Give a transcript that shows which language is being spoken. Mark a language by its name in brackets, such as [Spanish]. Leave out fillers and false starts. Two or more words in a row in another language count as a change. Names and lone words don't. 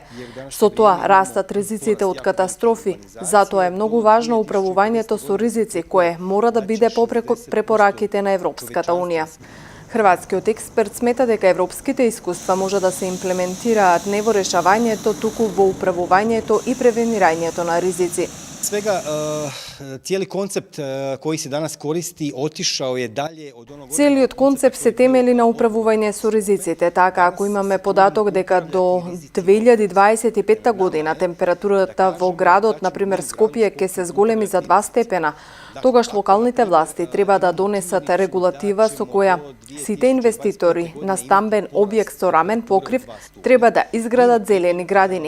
[Macedonian] Со тоа растат ризиците од катастрофи, затоа е многу важно управувањето со ризици, кое мора да биде по препораките на Европската Унија. Хрватскиот експерт смета дека европските искуства може да се имплементираат не во решавањето, туку во управувањето и превенирањето на ризици. [Croatian] Свега, cijeli koncept koji se danas koristi otišao je dalje od onog... [Macedonian] Целиот концепт се темели на управување со ризиците, така ако имаме податок дека до 2025 година температурата во градот, например Скопје, ќе се зголеми за 2 степена, тогаш локалните власти треба да донесат регулатива со која сите инвеститори на стамбен објект со рамен покрив треба да изградат зелени градини.